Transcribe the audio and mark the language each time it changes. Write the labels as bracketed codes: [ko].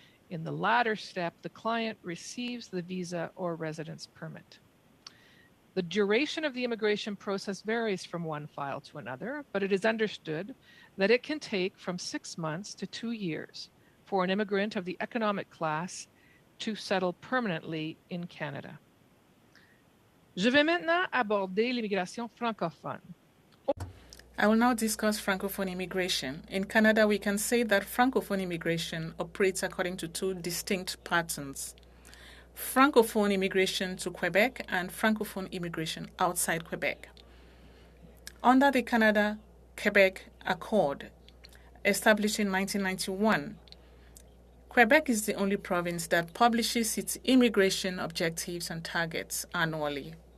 [en] In the latter step, the client receives the visa or residence permit. The duration of the immigration process varies from one file to another, but it is understood that it can take from 6 months to 2 years for an immigrant of the economic class to settle permanently in Canada. [fr] Je vais maintenant aborder l'immigration francophone. [en] I will now discuss Francophone immigration. In Canada, we can say that Francophone immigration operates according to two distinct patterns: Francophone immigration to Quebec and Francophone immigration outside Quebec. Under the Canada-Quebec Accord, established in 1991, Quebec is the only province that publishes its immigration objectives and targets annually.